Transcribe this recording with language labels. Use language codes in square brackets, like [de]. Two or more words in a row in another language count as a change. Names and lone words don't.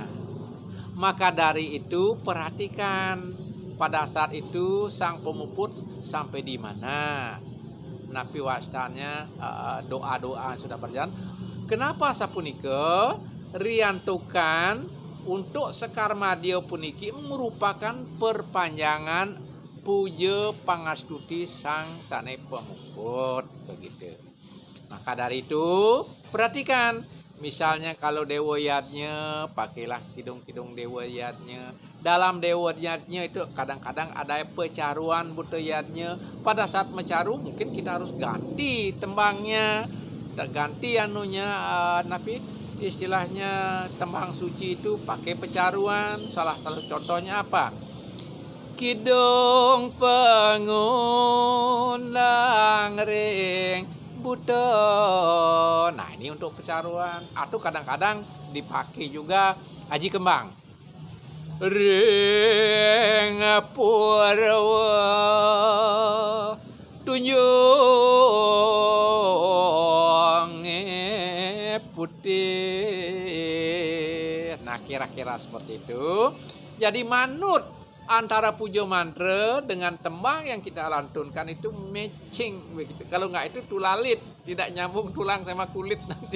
[id] Maka dari itu perhatikan pada saat itu sang pemuput sampai di mana. [ban] Napi Wasdanya [id] doa-doa sudah berjalan. Kenapa [ban] sapunika riantukan [id] untuk sekar madya puniki merupakan perpanjangan puja pangastuti [ban] sang sane pemuput [id] begitu. Maka dari itu perhatikan, misalnya kalau dewa yadnya pakailah kidung-kidung dewa yadnya, dalam dewatnya itu kadang-kadang ada pecaruan budayanya. Pada saat mencaru mungkin kita harus ganti tembangnya, ganti anunya, tapi istilahnya tembang suci itu pakai pecaruan. Salah satu contohnya apa? Kidung pengundang ring buto. Nah, ini untuk pecaruan. Atau kadang-kadang dipakai juga aji kembang. [ban] Ring purwa tunjung putih. [id] Nah, kira-kira seperti itu. Jadi manut antara pujo mantra dengan tembang yang kita lantunkan itu matching begitu. Kalau nggak itu tulalit, tidak nyambung tulang sama kulit nanti.